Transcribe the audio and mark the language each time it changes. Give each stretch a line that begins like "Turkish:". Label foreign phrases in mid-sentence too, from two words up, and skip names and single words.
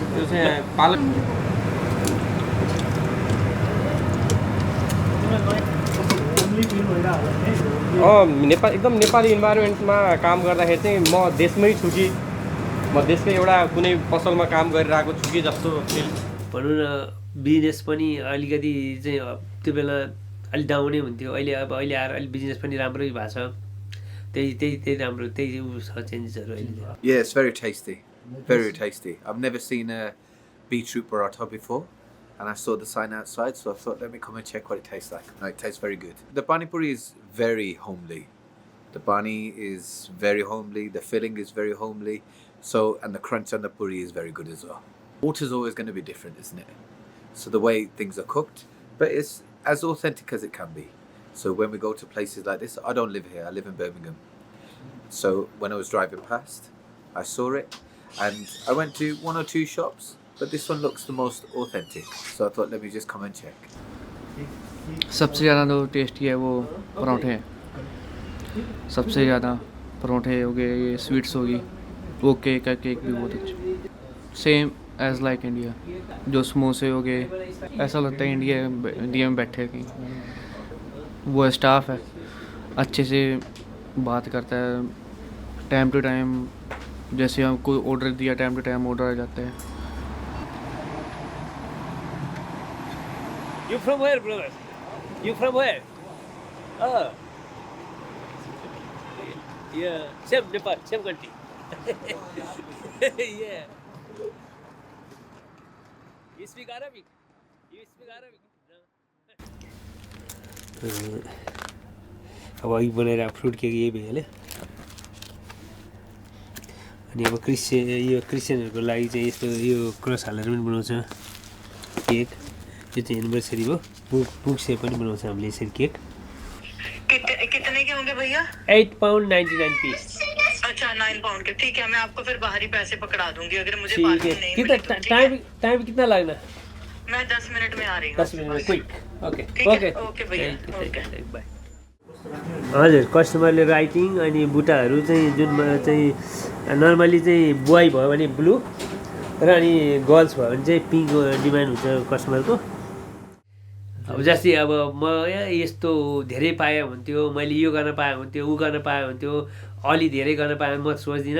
Nepali: त्यो चाहिँ पालक नेपाल एकदम नेपाली इन्भाइरोमेन्टमा काम गर्दाखेरि चाहिँ म देशमै छु कि म देशकै एउटा कुनै पसलमा काम गरिरहेको छु कि जस्तो फिल। भनौँ न बिजनेस पनि अलिकति चाहिँ त्यो बेला अलि डाउनै हुन्थ्यो। अहिले आएर अलि बिजनेस पनि राम्रै भएको छ। त्यही राम्रो, त्यही छ चेन्जेसहरू अहिले।
English: Yeah, it's very tasty. Very tasty. I've never seen a beetroot paratha before, and I saw the sign outside, so I thought, let me come and check what it tastes like. No, it tastes very good. The pani puri is very homely. The bani is very homely. The filling is very homely. So, and the crunch on the puri is very good as well. Water's always going to be different, isn't it? So the way things are cooked, but it's as authentic as it can be. So when we go to places like this, I don't live here, I live in Birmingham. So when I was driving past, I saw it, and I went to 1 or 2 shops, but this one looks the most authentic. So I thought, let me just come and check.
Hindi: सबसे ज़्यादा तो टेस्टी है वो परोठे हैं। सबसे ज़्यादा परोठे हो गए, ये स्वीट्स होगी, वो केक भी बहुत अच्छा,
English: same as like
Hindi: इंडिया। जो समोसे हो गए, ऐसा लगता है इंडिया में बैठे कि वो स्टाफ है अच्छे से बात करता है,
English: time to time,
Hindi: जैसे हम कोई ऑर्डर दिया
English: time to time
Hindi: ऑर्डर आ जाता है।
English: You from where, brother? You from where? Oh. Yeah, same Nepal, same country. Yeah. You speak Arabic? You speak Arabic? No.
Nepali: अब अघि बनाएर फ्रुट केक यही भइहाल्यो। अनि अब क्रिस्चियनहरूको लागि चाहिँ यस्तो यो क्रस हालेर पनि बनाउँछ। केक यो चाहिँ एनिभर्सरी हो बुक से पनि बनाउँछ हामीले यसरी केक
Hindi: कितने के होंगे भैया?
English: 8 pound 99 piece
Hindi: अच्छा 9 पाउंड के, ठीक है। मैं आपको फिर बाहरी पैसे पकड़ा दूंगी अगर मुझे ठीक पार्किंग है। नहीं कितना मिलेगी, ठीक है? टाइम कितना लगना? मैं 10 मिनट में आ रही हूँ। 10 मिनट में
English: quick okay
Hindi: ठीक है, ओके ओके भैया, ओके। बाई।
Nepali: हजुर कस्टमरले राइटिङ अनि बुट्टाहरू चाहिँ जुन चाहिँ नर्मली चाहिँ बोय भयो भने ब्लू र अनि गर्ल्स भयो भने चाहिँ
English: pink demand
Nepali: हुन्छ कस्टमरको। अब जस्तै अब म यस्तो धेरै पाएँ हुन्थ्यो, मैले यो गर्न पाएँ हुन्थ्यो, ऊ गर्न पाएँ हुन्थ्यो, अलि धेरै गर्न पाएँ म सोच्दिनँ।